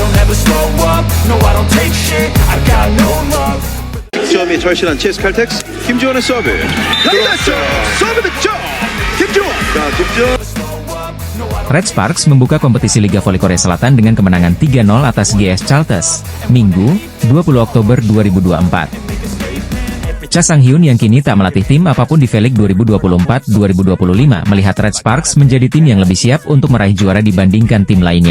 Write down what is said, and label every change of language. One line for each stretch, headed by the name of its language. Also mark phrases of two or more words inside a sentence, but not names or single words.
English: never slow up, no I don't take shit, I got no love.
Korean: 시험이 절실한 체스 칼텍스 김주원의 서브 라이트 서브 득점 김주원. 자 김주원.
Indonesian: Red Sparks membuka kompetisi Liga Voli Korea Selatan dengan kemenangan 3-0 atas GS Chalters, Minggu, 20 Oktober 2024. Cha Sang-hyun yang kini tak melatih tim apapun di V-League 2024-2025 melihat Red Sparks menjadi tim yang lebih siap untuk meraih juara dibandingkan tim lainnya.